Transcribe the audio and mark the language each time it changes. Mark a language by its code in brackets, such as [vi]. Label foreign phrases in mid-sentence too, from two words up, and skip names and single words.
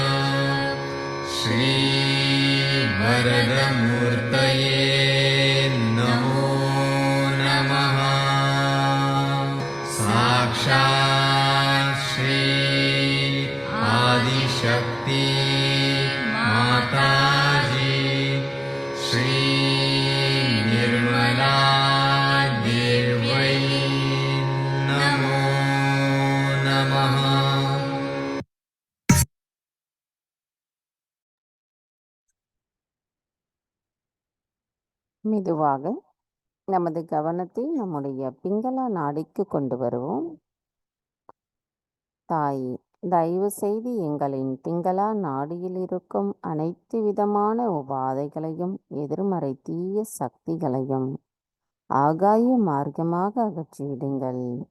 [sa] श्रीवरदमूर्तये नमो नमः साक्षात् श्री आदिशक्ति माताजी श्री निर्मला देव्यै नमो नमः [ta] மெதுவாக நமது கவனத்தை நம்முடைய பிங்களா நாடிக்கு கொண்டு வருவோம். தாயே, தயவு செய்து எங்களின் பிங்களா நாடியில் இருக்கும் அனைத்து விதமான உபாதைகளையும் எதிர்மறை தீய சக்திகளையும் ஆகாய மார்க்கமாக அகற்றிவிடுங்கள்.